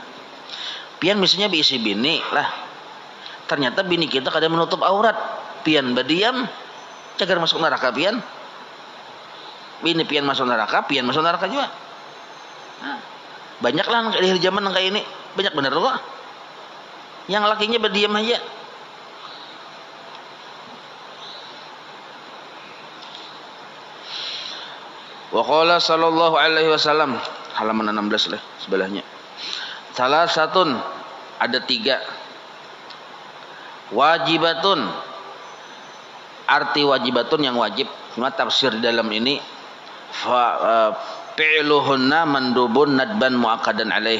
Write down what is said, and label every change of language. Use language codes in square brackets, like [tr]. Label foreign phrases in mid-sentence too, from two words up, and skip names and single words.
[bjn] Pian misalnya bisi bini lah. Ternyata bini kita kada menutup aurat. Pian berdiam, cagar masuk neraka pian. Bini pian masuk neraka, pian masuk neraka juga. Nah, banyaklah di zaman yang kayak ini, banyak bener loh. Yang lakinya berdiam aja. [ar] وقال صلى الله عليه وسلم, [bjn] halaman 16 lah sebelahnya. Salah satun, ada 3. Wajibatun, arti wajibatun yang wajib. Cuma tafsir dalam ini [ar] فعلهن مندوب ندبا مؤكدا عليه.